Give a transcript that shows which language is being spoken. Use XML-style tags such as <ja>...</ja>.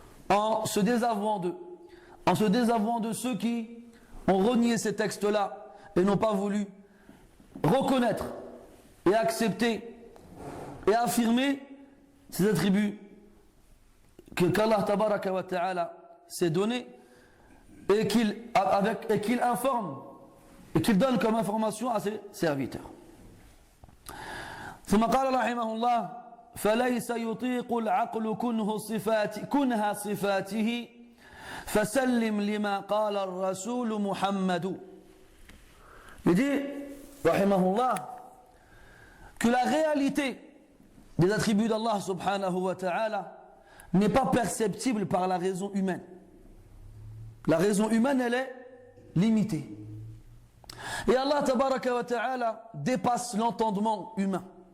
<fr>En se désavouant d'eux, en se désavouant de ceux qui ont renié ces textes-là et n'ont pas voulu reconnaître et accepter et affirmer ces attributs qu'Allah Tabaraka wa Ta'ala s'est donné et qu'il informe et qu'il donne comme information à ses serviteurs.</fr> <ar>ثم قال رحمه الله فليس يطيق العقل كنها صفاته فسلم لما قال الرسول محمد.</ar> <fr>Il dit rahimahullah que la réalité des attributs d'Allah subhanahu wa ta'ala n'est pas perceptible par la raison humaine. La raison humaine, elle est limitée. Et Allah tabaraka wa ta'ala dépasse l'entendement humain.</fr>